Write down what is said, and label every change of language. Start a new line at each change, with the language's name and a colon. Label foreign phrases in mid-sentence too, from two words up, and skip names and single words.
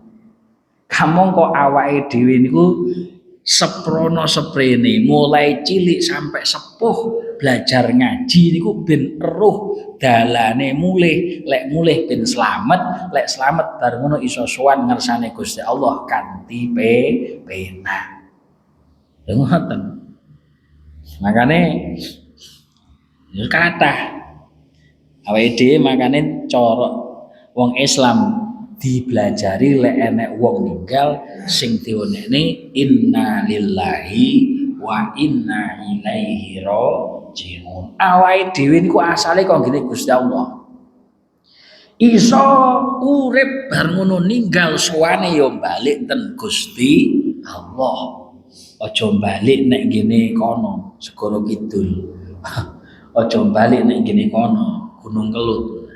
Javanese: Kamangka awake dhewe niku seprono seprene mulai cilik sampai sepuh belajar ngaji niku ben eruh dalane mulih, lek mulih ben slamet, lek slamet bar ngono iso sowan ngersane Gusti Allah kanthi penak. Ngoten. Makane ya kathah awake dhewe makane cara wong Islam dibelajari lek enek wong ninggal sing dionekne
Arabic: إنا لله وإنا إليه راجعون.
Javanese: Awake dhewe niku asale kok ngene Gusti Allah. Iso urip bar ngono ninggal suwane ya balik ten Gusti Allah. Aja balik nek ngene kono Segara Kidul. Aja balik nek ngene kono Gunung Kelut.